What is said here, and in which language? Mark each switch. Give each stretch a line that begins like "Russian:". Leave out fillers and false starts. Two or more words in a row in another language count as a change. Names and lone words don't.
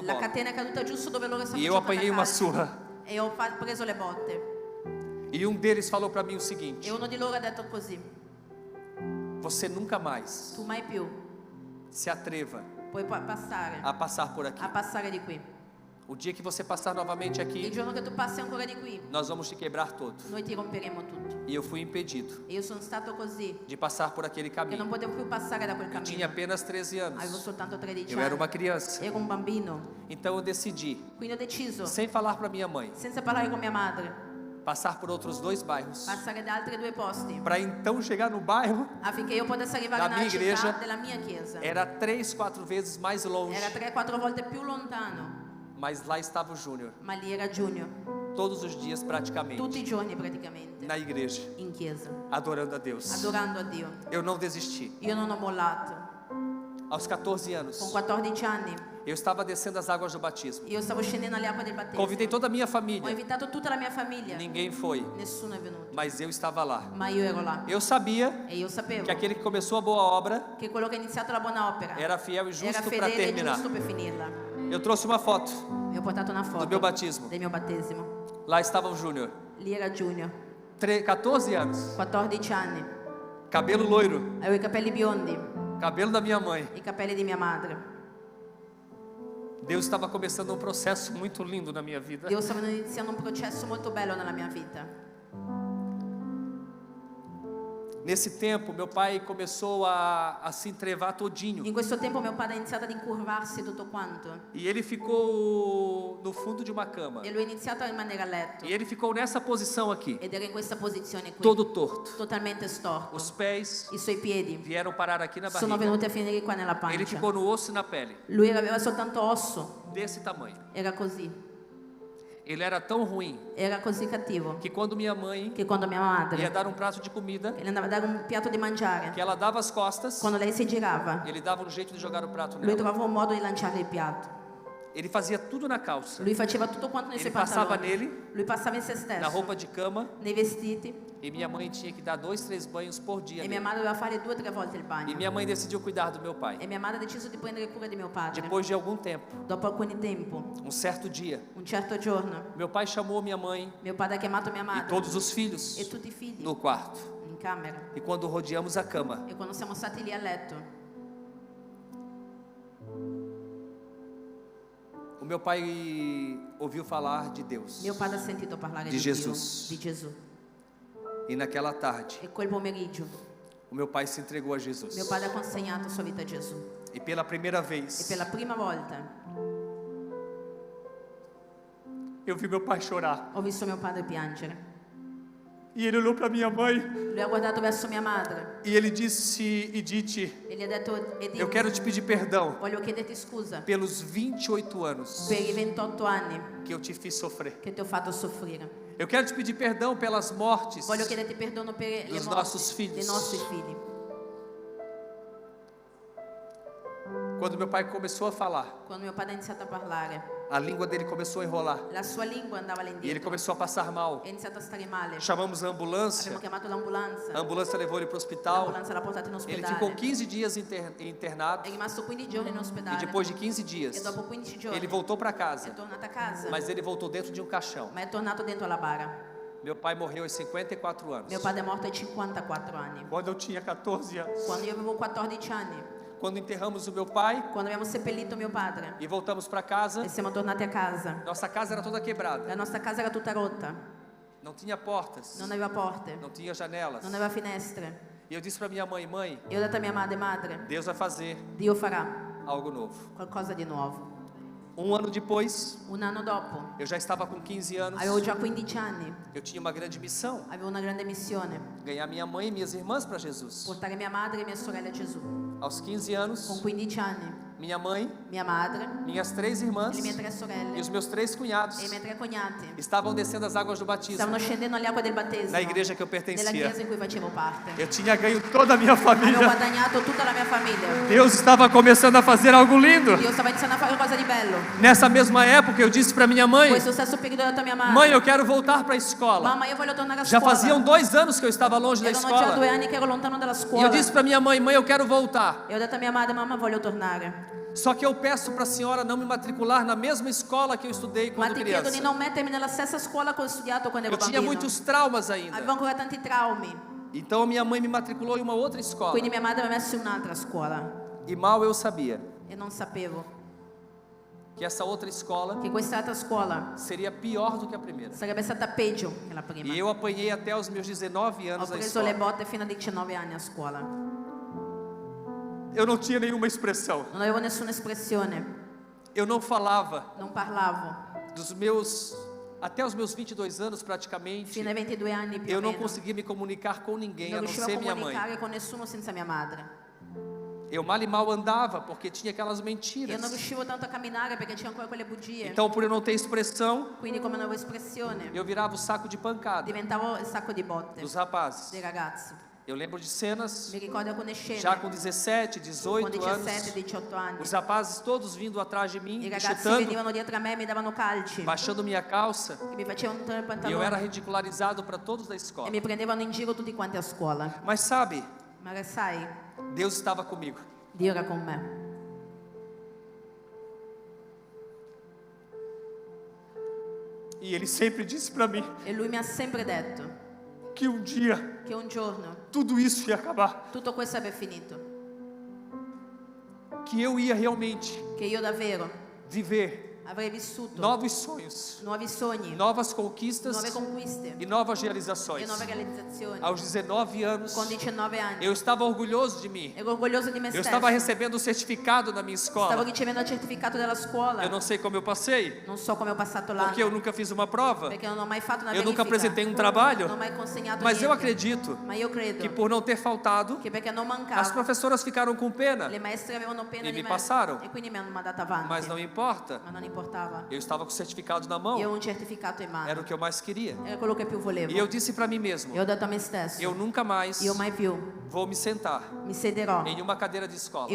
Portuguese: la bola.
Italian: catena è caduta giusto dove loro stavano
Portuguese: E eu
Italian: giocando
Portuguese: apanhei a uma
Italian: calcio.
Portuguese: surra.
Italian: E ho preso le botte.
Portuguese: E um deles falou para mim o E seguinte:
Italian: uno di loro ha detto così:
Portuguese: você nunca mais
Italian: tu mai più
Portuguese: se atreva
Italian: puoi passare
Portuguese: a passar por aqui.
Italian: a passare di qui.
Portuguese: O dia que você passar novamente
Italian: Il
Portuguese: aqui,
Italian: giorno che tu passi ancora di qui,
Portuguese: nós vamos te quebrar todo.
Italian: noi ti romperemo tutto.
Portuguese: E eu fui impedido
Italian: E io sono stato così
Portuguese: de passar por aquele
Italian: che non
Portuguese: caminho.
Italian: potevo più passare da quel
Portuguese: Eu tinha
Italian: cammino.
Portuguese: apenas 13
Italian: Avevo
Portuguese: anos.
Italian: soltanto 13
Portuguese: Eu era uma
Italian: anni.
Portuguese: criança.
Italian: Ero un bambino.
Portuguese: Então eu decidi,
Italian: Quindi ho deciso,
Portuguese: sem falar para minha mãe,
Italian: senza parlare con mia madre,
Portuguese: passar por outros 2 bairros,
Italian: passare da altri 2 posti
Portuguese: para então chegar no bairro.
Italian: affinché io potessi arrivare La nella mia città
Portuguese: igreja
Italian: della mia chiesa.
Portuguese: Era 3, 4 vezes mais longe,
Italian: Era 3-4 volte più lontano,
Portuguese: mas lá estava o Júnior,
Italian: ma lì era Giugno,
Portuguese: todos os dias praticamente,
Italian: tutti i giorni praticamente,
Portuguese: na igreja,
Italian: in chiesa,
Portuguese: adorando a Deus.
Italian: adorando a Dio.
Portuguese: Eu não desisti.
Italian: Io non ho mollato.
Portuguese: Aos 14 anos,
Italian: Con 14 anni
Portuguese: eu estava descendo as águas do batismo.
Italian: io stavo scendendo alle acque del battesimo.
Portuguese: Convidei toda a minha
Italian: Ho
Portuguese: família.
Italian: invitato tutta la mia famiglia.
Portuguese: Ninguém foi,
Italian: Nessuno è venuto,
Portuguese: mas eu estava lá.
Italian: ma io ero là.
Portuguese: Eu sabia
Italian: E io sapevo
Portuguese: que aquele que começou a boa obra
Italian: che quello che ha iniziato la buona opera
Portuguese: era fiel e
Italian: era
Portuguese: justo para
Italian: fedele e
Portuguese: terminar.
Italian: giusto per finirla.
Portuguese: Eu trouxe uma foto.
Italian: E ho portato una foto Do mio battesimo. del mio battesimo.
Portuguese: Lá estava o Júnior,
Italian: Lì era Giugno,
Portuguese: 14 anos,
Italian: 14 anni.
Portuguese: cabelo loiro,
Italian: Avevo i capelli biondi,
Portuguese: cabelo da minha mãe.
Italian: i capelli di mia madre.
Portuguese: Deus estava começando um processo muito lindo na minha vida.
Italian: Dio stava iniziando un processo molto bello nella mia vita.
Portuguese: Nesse tempo, meu pai começou a se entrevar todinho.
Italian: In questo tempo mio padre ha iniziato ad incurvarsi tutto quanto.
Portuguese: E ele ficou no fundo de uma cama.
Italian: E lui ha iniziato a rimanere a letto.
Portuguese: E ele ficou nessa posição aqui,
Italian: Ed era in questa posizione qui,
Portuguese: todo torto.
Italian: totalmente storto.
Portuguese: Os pés
Italian: I suoi piedi
Portuguese: vieram parar aqui na
Italian: sono
Portuguese: barriga.
Italian: venuti a finire qua nella
Portuguese: Ele
Italian: pancia.
Portuguese: ficou no osso e na pele,
Italian: Lui aveva soltanto osso,
Portuguese: desse tamanho.
Italian: era così.
Portuguese: Ele era tão ruim
Italian: Era così cattivo
Portuguese: que quando minha mãe
Italian: che quando mia
Portuguese: ia
Italian: madre
Portuguese: dar um prato de comida,
Italian: le andava a dare un piatto di mangiare,
Portuguese: que ela dava as costas,
Italian: quando lei si girava,
Portuguese: ele dava um jeito de jogar o prato
Italian: lui
Portuguese: nela.
Italian: trovava un modo di lanciare il piatto.
Portuguese: Ele fazia tudo na calça,
Italian: Lui faceva tutto quanto nei
Portuguese: Ele
Italian: suoi
Portuguese: passava
Italian: pantaloni.
Portuguese: nele,
Italian: Lui passava in se
Portuguese: na
Italian: stesso,
Portuguese: roupa de cama,
Italian: nei vestiti,
Portuguese: e minha mãe tinha que dar 2, 3 banhos por dia
Italian: e mia
Portuguese: nele.
Italian: madre doveva fare 2 o 3 volte il
Portuguese: E
Italian: bagno.
Portuguese: minha mãe decidiu cuidar do meu pai.
Italian: E mia madre ha deciso di prendere cura di mio padre.
Portuguese: Depois de algum tempo,
Italian: Dopo alcun tempo,
Portuguese: um certo dia,
Italian: un certo giorno,
Portuguese: meu pai chamou minha mãe
Italian: mio padre ha chiamato mia
Portuguese: e
Italian: madre
Portuguese: todos os filhos
Italian: e tutti i figli
Portuguese: no quarto.
Italian: in camera.
Portuguese: E quando rodeamos a cama,
Italian: E quando siamo stati lì a letto,
Portuguese: o meu pai ouviu falar de Deus.
Italian: mio padre ha sentito parlare Di di
Portuguese: Jesus.
Italian: Dio, di Gesù.
Portuguese: E naquela tarde,
Italian: E quel pomeriggio
Portuguese: o meu pai se entregou a Jesus.
Italian: mio padre ha consegnato la sua vita a Gesù.
Portuguese: E pela primeira
Italian: E
Portuguese: vez,
Italian: per la prima volta
Portuguese: eu vi meu pai chorar.
Italian: ho visto mio padre piangere.
Portuguese: E ele olhou para minha mãe
Italian: Lui ha guardato verso mia madre
Portuguese: e ele disse: Edith,
Italian: e gli ha detto: Edith,
Portuguese: eu quero te pedir perdão
Italian: voglio chiederti scusa
Portuguese: pelos 28 anos
Italian: per i 28 anni
Portuguese: que eu te fiz sofrer.
Italian: che ti ho fatto soffrire.
Portuguese: Eu quero te pedir perdão pelas mortes
Italian: Voglio chiederti perdono per le
Portuguese: dos
Italian: morti
Portuguese: nossos filhos.
Italian: dei nostri figli.
Portuguese: Quando meu pai começou a falar,
Italian: Quando mio padre ha iniziato a parlare,
Portuguese: a língua dele começou a enrolar
Italian: la sua lingua andava
Portuguese: e ele
Italian: all'indietro.
Portuguese: começou a passar mal.
Italian: È iniziato a stare male.
Portuguese: Chamamos a
Italian: Abbiamo
Portuguese: ambulância,
Italian: chiamato
Portuguese: a
Italian: l'ambulanza.
Portuguese: ambulância levou ele para o hospital.
Italian: L'ambulanza l'ha portato in
Portuguese: Ele
Italian: ospedale.
Portuguese: ficou 15 dias internado
Italian: È rimasto 15 giorni in
Portuguese: e
Italian: ospedale.
Portuguese: depois de 15
Italian: E
Portuguese: dias,
Italian: dopo 15 giorni
Portuguese: ele voltou para
Italian: è
Portuguese: casa,
Italian: tornato a casa.
Portuguese: mas ele voltou dentro de um caixão.
Italian: Ma è tornato dentro la bara.
Portuguese: Meu pai morreu aos 54 anos.
Italian: Mio padre è morto ai 54 anni.
Portuguese: Quando eu tinha 14 anos.
Italian: Quando io avevo 14 anni.
Portuguese: Quando enterramos o meu pai
Italian: Quando abbiamo seppellito mio padre.
Portuguese: e voltamos para casa,
Italian: E siamo tornati a casa.
Portuguese: nossa casa era toda quebrada.
Italian: La nostra casa era tutta rotta.
Portuguese: Não tinha portas,
Italian: Non aveva porte.
Portuguese: não tinha janelas.
Italian: Non aveva finestre.
Portuguese: E eu disse para minha mãe: mãe,
Italian: E ho detto a mia madre,
Portuguese: Deus vai fazer
Italian: Dio farà
Portuguese: algo novo.
Italian: qualcosa di nuovo.
Portuguese: Um ano depois,
Italian: Un anno dopo,
Portuguese: eu já estava com 15 anos.
Italian: avevo già 15 anni.
Portuguese: Eu tinha uma grande missão:
Italian: Avevo una grande missione.
Portuguese: ganhar minha mãe e minhas irmãs para Jesus.
Italian: Portare mia madre e mia sorella a Gesù.
Portuguese: Aos 15
Italian: Con
Portuguese: anos,
Italian: 15 anni
Portuguese: minha mãe,
Italian: mia madre,
Portuguese: minhas 3 irmãs
Italian: le mie 3
Portuguese: e
Italian: sorelle
Portuguese: os meus 3 cunhados
Italian: e i miei 3 cognati
Portuguese: estavam descendo as águas do batismo
Italian: stavano scendendo alle acque del battesimo
Portuguese: na igreja que eu
Italian: nella
Portuguese: pertencia.
Italian: chiesa in cui facevo parte.
Portuguese: Eu tinha ganho toda a minha
Italian: Hanno
Portuguese: família.
Italian: guadagnato tutta la mia famiglia.
Portuguese: Deus estava começando a fazer algo lindo.
Italian: Dio stava iniziando a fare qualcosa di bello.
Portuguese: Nessa mesma época eu disse para minha mãe:
Italian: Questo stesso periodo ho detto a mia madre:
Portuguese: mãe, eu quero voltar para a escola.
Italian: mamma, io voglio tornare a
Portuguese: Já
Italian: scuola.
Portuguese: faziam 2 anos que eu estava longe da
Italian: Erano già 2
Portuguese: escola.
Italian: anni che ero lontano dalla
Portuguese: E
Italian: scuola.
Portuguese: eu disse para minha mãe: mãe, eu quero voltar.
Italian: E ho detto a mia madre: mamma, voglio tornare.
Portuguese: Só que eu peço para a senhora não me matricular na mesma escola que eu estudei
Italian: Ma quando ti chiedo di
Portuguese: criança.
Italian: non mettermi nella stessa scuola che ho studiato quando ero
Portuguese: Eu tinha
Italian: bambino.
Portuguese: muitos traumas ainda.
Italian: Avevo ancora tanti traumi.
Portuguese: Então minha mãe me matriculou em uma outra escola.
Italian: Quindi mia madre mi ha messo in un'altra scuola.
Portuguese: E mal eu sabia
Italian: E non sapevo
Portuguese: que essa outra escola
Italian: che quest'altra scuola
Portuguese: seria pior do que a primeira.
Italian: sarebbe stata peggio che la prima.
Portuguese: E eu apanhei até os meus 19
Italian: Ho
Portuguese: anos na
Italian: preso le
Portuguese: escola.
Italian: botte fino a 19 anni a scuola.
Portuguese: Eu não tinha nenhuma expressão.
Italian: Non avevo nessuna espressione,
Portuguese: Eu não falava.
Italian: non parlavo.
Portuguese: Até os meus 22 anos praticamente,
Italian: Fino ai 22 anni più
Portuguese: eu
Italian: o
Portuguese: não
Italian: meno
Portuguese: conseguia me comunicar com ninguém, a
Italian: non
Portuguese: não
Italian: riuscivo a
Portuguese: ser minha mãe.
Italian: comunicare con nessuno senza mia madre.
Portuguese: Eu mal e mal andava porque tinha aquelas
Italian: Io
Portuguese: mentiras.
Italian: non riuscivo tanto a camminare perché c'erano ancora quelle bugie.
Portuguese: Então, por eu não ter expressão,
Italian: Quindi come non avevo espressione,
Portuguese: eu virava o saco de pancada
Italian: diventavo il sacco di botte
Portuguese: dos rapazes.
Italian: dei ragazzi.
Portuguese: Eu lembro de cenas,
Italian: Mi ricordo alcune scene
Portuguese: já com 17,
Italian: con
Portuguese: 18
Italian: 17,
Portuguese: anos,
Italian: 18 anni.
Portuguese: os rapazes todos vindo atrás de mim,
Italian: I
Portuguese: me
Italian: ragazzi
Portuguese: chutando,
Italian: venivano dietro a me e mi davano calci,
Portuguese: baixando minha calça,
Italian: che mi facevano entrare il
Portuguese: e eu era
Italian: pantalone
Portuguese: ridicularizado para todos da
Italian: e
Portuguese: escola.
Italian: mi prendevano in giro tutti quanti a scuola.
Portuguese: Mas sabe,
Italian: Ma sai,
Portuguese: Deus estava comigo.
Italian: Dio era con me.
Portuguese: E Ele sempre disse para mim
Italian: E lui mi ha sempre detto
Portuguese: que um dia
Italian: che un giorno
Portuguese: tudo isso ia acabar,
Italian: tutto questo avrebbe finito,
Portuguese: que eu ia realmente
Italian: che io davvero
Portuguese: viver
Italian: avrei vissuto
Portuguese: novos sonhos,
Italian: nuovi sogni,
Portuguese: novas conquistas
Italian: nuove conquiste
Portuguese: e novas
Italian: e
Portuguese: realizações.
Italian: nuove realizzazioni.
Portuguese: Aos 19 anos,
Italian: Con 19 anni
Portuguese: eu estava orgulhoso de mim.
Italian: ero orgoglioso di me
Portuguese: Eu
Italian: stesso.
Portuguese: estava recebendo o certificado da minha
Italian: Stavo
Portuguese: escola.
Italian: ricevendo il certificato della scuola.
Portuguese: Eu não sei como eu passei,
Italian: Non so come ho passato l'anno,
Portuguese: porque eu nunca fiz uma prova,
Italian: perché non ho mai fatto una
Portuguese: eu nunca
Italian: verifica.
Portuguese: apresentei um trabalho,
Italian: Non ho mai consegnato
Portuguese: mas eu
Italian: niente.
Portuguese: acredito
Italian: Ma io credo
Portuguese: que por não ter faltado,
Italian: che perché non
Portuguese: as
Italian: mancavo,
Portuguese: professoras ficaram com pena,
Italian: le maestre avevano pena
Portuguese: E
Italian: di mi me
Portuguese: passaram.
Italian: e quindi mi hanno mandato avanti.
Portuguese: mas não importa.
Italian: Ma non importava.
Portuguese: Eu estava com o certificado na
Italian: Io ho
Portuguese: mão,
Italian: un certificato in mano.
Portuguese: era o que eu mais queria.
Italian: Era quello che più volevo.
Portuguese: E eu disse para mim mesmo:
Italian: E ho detto a me stesso,
Portuguese: eu nunca mais
Italian: io mai più
Portuguese: vou me sentar
Italian: mi siederò
Portuguese: em uma cadeira de escola.